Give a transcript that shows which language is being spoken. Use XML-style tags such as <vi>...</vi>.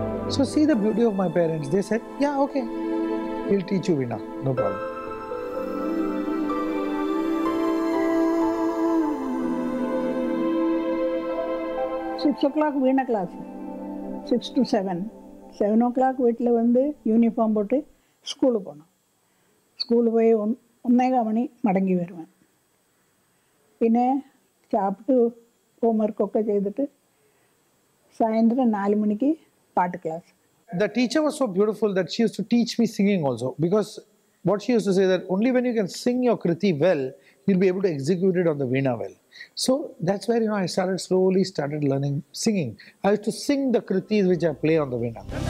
<en>So see the beauty of my parents. They said, yeah, okay, we'll teach you veena, no problem. Six o'clock veena class, 6 to 7.</en> <ta>7 o'clock வீட்டில் வந்து uniform போட்டு ஸ்கூலுக்கு போனோம். School போய் 1:15 மணி மடங்கி வருவேன்.</ta> <ml>പിന്നെ</ml> <ta>சாப்பிட்டு</ta> <ml>ഹോംവർക്കൊക്കെ ചെയ്തിട്ട് സായന്ത്രം 4 മണിക്ക് പാട്ട് class.</ml> <en>The teacher was so beautiful that she used to teach me singing also, because what she used to say that only when you can sing your kriti well, you'll be able to execute it on the veena well. So that's where, I slowly started learning singing. I used to sing the kritis which I play on the veena.</en>